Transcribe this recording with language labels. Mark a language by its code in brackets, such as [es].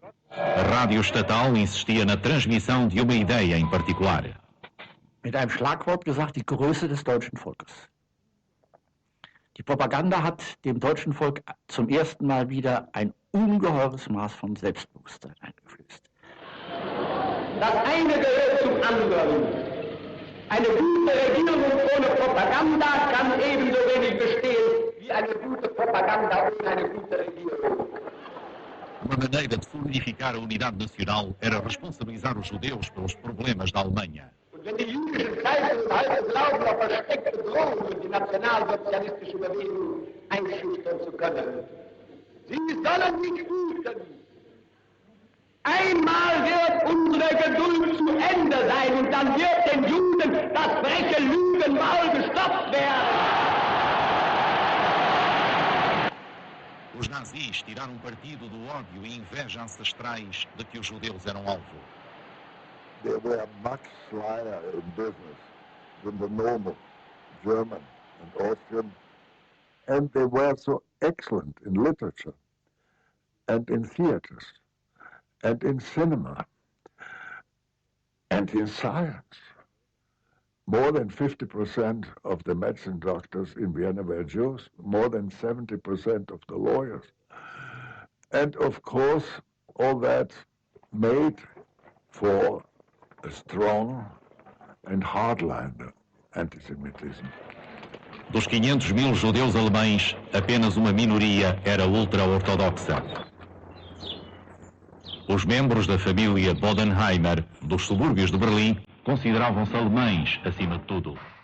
[pt] A rádio estatal insistia na transmissão de uma ideia em particular. [de] Mit einem Schlagwort gesagt, die Größe des deutschen Volkes. Die Propaganda hat dem deutschen Volk zum ersten Mal wieder ein ungeheures Maß von Selbstbewusstsein eingeflößt. Das eine gehört zum anderen. Eine gute Regierung ohne Propaganda kann ebenso wenig bestehen wie eine gute Propaganda ohne eine gute Regierung. [pt] Uma maneira de solidificar a unidade nacional era responsabilizar os judeus pelos problemas da Alemanha. [de] Und wenn die jüdischen Zeitungen heute glauben, auf versteckte Drohungen durch die nationalsozialistische Bewegung einschüchtern zu können, sie sollen nicht fürchten. Einmal wird unsere Geduld zu Ende sein und dann wird den Juden das freche Lügenmaul gestopft werden. [pt] Os nazis tiraram partido do ódio e inveja ancestrais de que os judeus eram alvo. [en] They were much slyer in business than the normal German and Austrian, and they were so excellent in literature and in theaters and in cinema and in science. More than 50% of the medicine doctors in Vienna were Jews, more than 70% of the lawyers. And of course, all that made for a strong and hardline anti-Semitism. [pt] Dos 500.000 judeus alemães, apenas uma minoria era ultra-ortodoxa. Os membros da família Bodenheimer, dos subúrbios de Berlim, consideravam-se alemães acima de tudo.